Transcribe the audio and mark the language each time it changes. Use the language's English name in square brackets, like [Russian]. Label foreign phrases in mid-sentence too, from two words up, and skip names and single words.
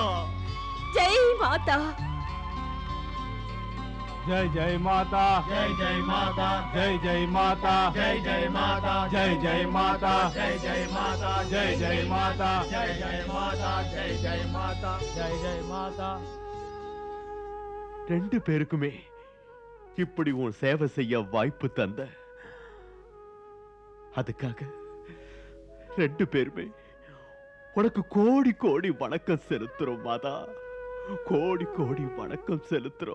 [Hindi] जय माता. जय जय माता, जय जय माता. जय जय माता, जय जय माता. जय जय माता, जय जय माता. जय जय माता, जय जय माता. जय जय माता. जय जय माता. [Tamil] ரெண்டு பேருக்குமே இப்படி உன் சேவை செய்ய வாய்ப்பு தந்த அதுக்காக ரெண்டு பேருமே உனக்கு கோடி கோடி வணக்கம் செலுத்துறோம் மாதா. கோடி கோடி வணக்கம் செலுத்துறோம்.